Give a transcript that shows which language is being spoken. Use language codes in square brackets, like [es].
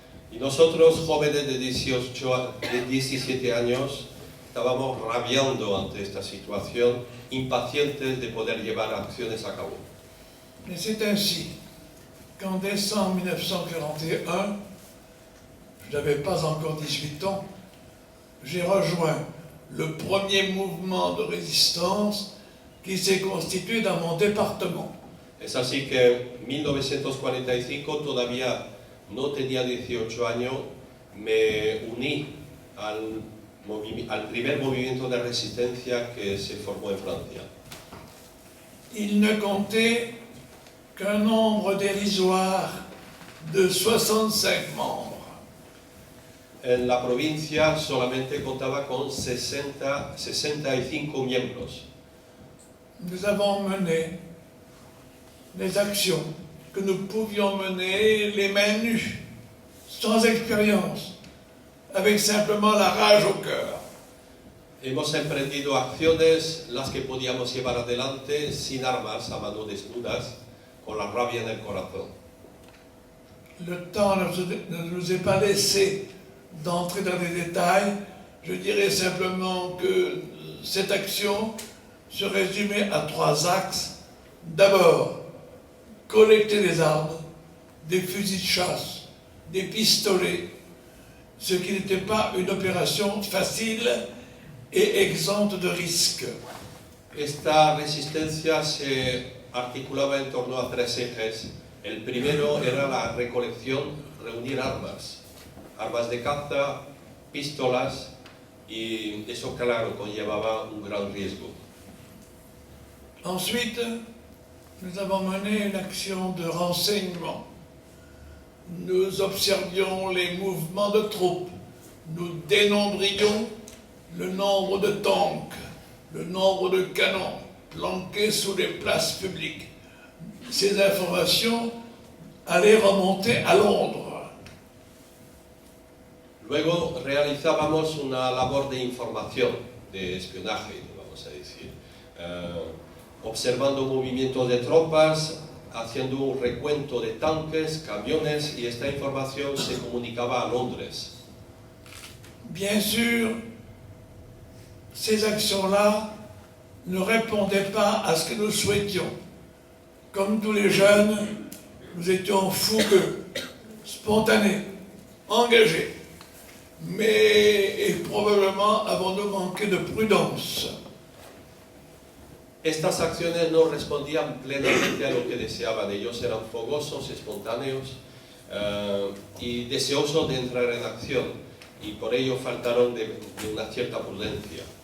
[es] Y nosotros, jóvenes de 17 años, estábamos rabiando ante esta situación, impacientes de poder llevar acciones a cabo. [fr] Et c'est ainsi qu'en décembre 1941, je n'avais pas encore 18 ans, j'ai rejoint le premier mouvement de résistance qui s'est constitué dans mon département. [es] Es así que en 1945, todavía no tenía 18 años, me uní al primer movimiento de resistencia que se formó en Francia. [fr] Il ne comptait qu'un nombre dérisoire de 65 membres. [es] En la provincia solamente contaba con 65 miembros. [fr] Nous avons mené les actions que nous pouvions mener les mains nues, sans expérience, avec simplement la rage au cœur. [es] Hemos emprendido acciones las que podíamos llevar adelante sin armas, a mano desnudas, con la rabia en el corazón. [fr] Le temps ne nous est pas laissé d'entrer dans les détails. Je dirais simplement que cette action se résumait à 3 axes. D'abord, collecter des armes, des fusils de chasse, des pistolets, ce qui n'était pas une opération facile et exempte de risques. [es] Esta resistencia se articulaba en torno a 3 ejes. El primero era la recolección, reunir armas de caza, pistolas, y eso, claro, conllevaba un gran riesgo. [fr] Ensuite, nous avons mené une action de renseignement. Nous observions les mouvements de troupes. Nous dénombrions le nombre de tanks, le nombre de canons planqués sous les places publiques. Ces informations allaient remonter à Londres. [es] Luego realizábamos una labor de información, de espionaje, vamos a decir, observando movimientos de tropas, haciendo un recuento de tanques, camiones, y esta información se comunicaba a Londres. [fr] Bien sûr, ces actions-là ne répondaient pas à ce que nous souhaitions. Comme tous les jeunes, nous étions fougueux, spontanés, engagés. Mais et probablement avons-nous manqué de prudence. [es] Estas acciones no respondían plenamente a lo que deseaban. Ellos eran fogosos, espontáneos y deseosos de entrar en acción, y por ello faltaron de una cierta prudencia.